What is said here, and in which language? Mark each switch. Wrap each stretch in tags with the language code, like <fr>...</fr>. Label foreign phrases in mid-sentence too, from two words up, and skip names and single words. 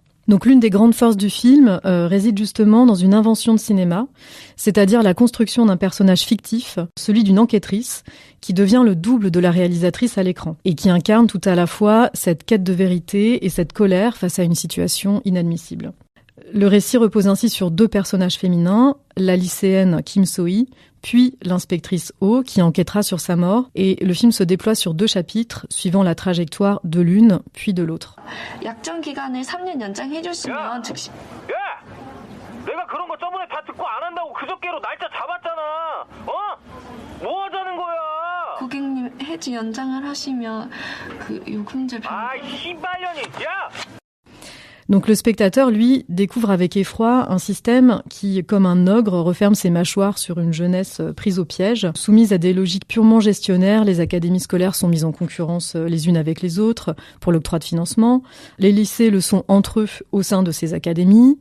<fr>Donc l'une des grandes forces du film réside justement dans une invention de cinéma, c'est-à-dire la construction d'un personnage fictif, celui d'une enquêtrice, qui devient le double de la réalisatrice à l'écran, et qui incarne tout à la fois cette quête de vérité et cette colère face à une situation inadmissible. Le récit repose ainsi sur 2 personnages féminins, la lycéenne Kim So-hee, puis l'inspectrice Oh, qui enquêtera sur sa mort, et le film se déploie sur 2 chapitres, suivant la trajectoire de l'une, puis de l'autre.</fr> <ko>약정 기간을 3년 연장해주시면 즉시. 야! 내가 그런 거 저번에 다 듣고 안 한다고 그저께로 날짜 잡았잖아. 뭐 하자는 거야? 고객님 해지 연장을 하시면 그 요금제 아이 씨발년이. 야!</ko> <fr>Donc le spectateur, lui, découvre avec effroi un système qui, comme un ogre, referme ses mâchoires sur une jeunesse prise au piège. Soumise à des logiques purement gestionnaires, les académies scolaires sont mises en concurrence les unes avec les autres pour l'octroi de financement. Les lycées le sont entre eux au sein de ces académies.</fr>